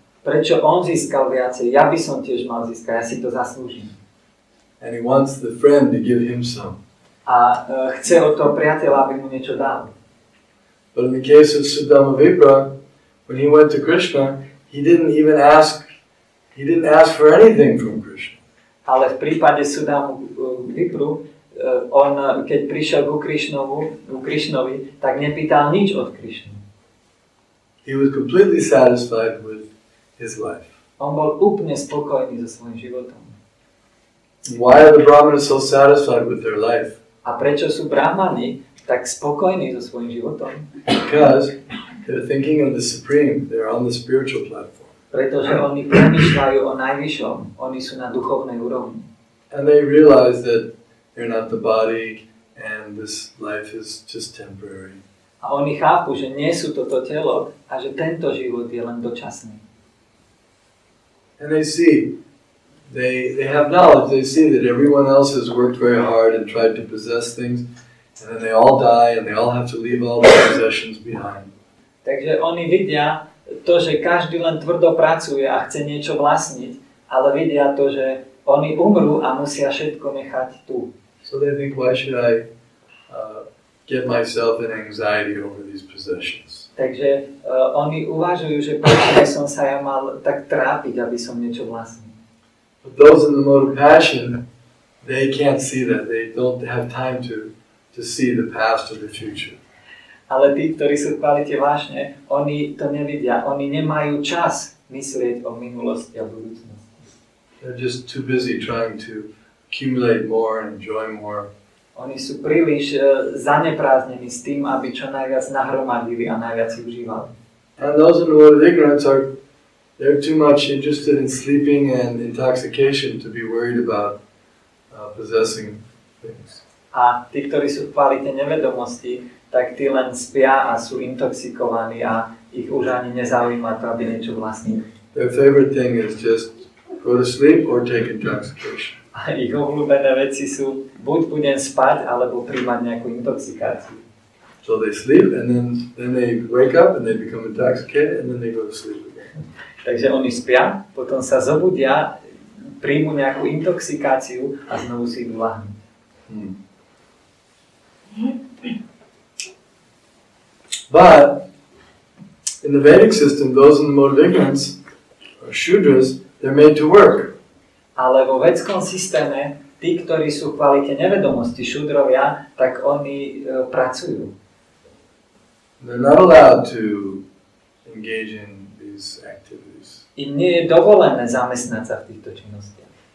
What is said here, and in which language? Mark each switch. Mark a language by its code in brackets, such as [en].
[sk] Prečo on získal viacej? Ja by som tiež mal získať, ja si to zaslúžim. [en] And he wants the friend to give him some. [sk] A chce od toho priateľa, aby mu niečo dal. [en] But in the case of Sudama Vipra, when he went to Krishna, he didn't ask for anything from Krishna. [sk] Ale v prípade Sudamu Vipru, on keď prišiel ku Krishnovi, tak nepýtal nič od Krishny. [en] He was completely satisfied with his life. [sk] On bol úplne spokojný so svojím životom. [en] Why are the Brahmanas so satisfied with their life? [sk] A prečo sú brahmani tak spokojní so svojím životom? [en] Because they're thinking of the Supreme. They're on the spiritual platform. [sk] Pretože oni premýšľajú o najvyššom. Oni sú na duchovnej úrovni. [en] And they realize that they're not the body and this life is just temporary. [sk] A oni chápu, že nie sú toto telo a že tento život je len dočasný. [en] And they see, they have knowledge, they see that everyone else has worked very hard and tried to possess things, and then they all die and they all have to leave all their possessions behind. [sk] Takže oni vidia to, že každý len tvrdo pracuje a chce niečo vlastniť, ale vidia to, že oni umrú a musia všetko nechať tu. [en] So they think, why should I get myself in anxiety over these possessions? [sk] Takže oni uvažujú, že prečo by som sa ja mal tak trápiť, aby som niečo vlastnil. [en] But those in the mode of passion, they can't see that. They don't have time to see the past or the future. [sk] Ale tí, ktorí sú v kvalite vášne, oni to nevidia. Oni nemajú čas myslieť o minulosti a budúcnosti. [en] They're just too busy trying to accumulate more and enjoy more. [sk] Oni sú príliš zaneprázdnení s tým, aby čo najviac nahromadili a najviac si užívali. [en] And those in the mode of ignorance they're too much interested in sleeping and intoxication to be worried about possessing things. [sk] A tí, ktorí sú v kvalite nevedomosti, tak tí len spia a sú intoxikovaní a ich už ani nezaujíma to, aby niečo vlastnili. [en] Their favorite thing is just go to sleep or take intoxication. [sk] A ich obľúbené veci sú buď budem spať, alebo príjmať nejakú intoxikáciu. [en] So they sleep and then they wake up and they become intoxicated and then they go to sleep again. [sk] Takže oni spia, potom sa zobudia, príjmu nejakú intoxikáciu a znovu si idú ľahnuť. [en] But in the Vedic system, those in the mode of ignorance, or Shudras, they're made to work. [sk] Ale vo vedskom systéme tí, ktorí sú v kvalite nevedomosti, šudrovia, tak oni pracujú. [en] They're not allowed to engage in these activities. [sk] Im nie je dovolené zamestnať sa v týchto činnostiach.